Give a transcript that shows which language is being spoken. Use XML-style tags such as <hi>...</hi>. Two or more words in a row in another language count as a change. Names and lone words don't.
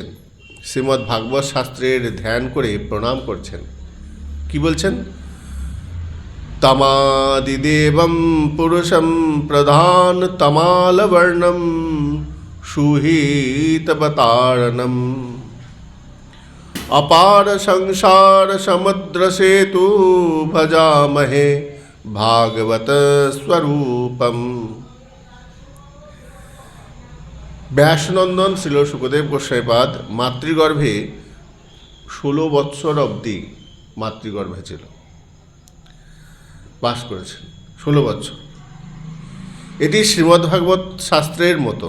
<bn>শ্রীমদ্ ভাগবত শাস্ত্রের ধ্যান করে প্রণাম করছেন। কি বলছেন?</bn> <sa>তমাদিদেবম পুরুষম প্রধান তমালবর্ণম সুহিতবতারণম अपार संसार समुद्र सेतु भजामहे भागवत स्वरूपम।</sa> <bn>ব্যাসনন্দন শ্রীল সুখদেব গোস্বামীপাদ মাতৃগর্ভে 16 বৎসর অবধি মাতৃগর্ভে ছিল, বাস করেছেন 16 বৎসর। এটি শ্রীমদ্ভাগবত শাস্ত্রের মতন।</bn>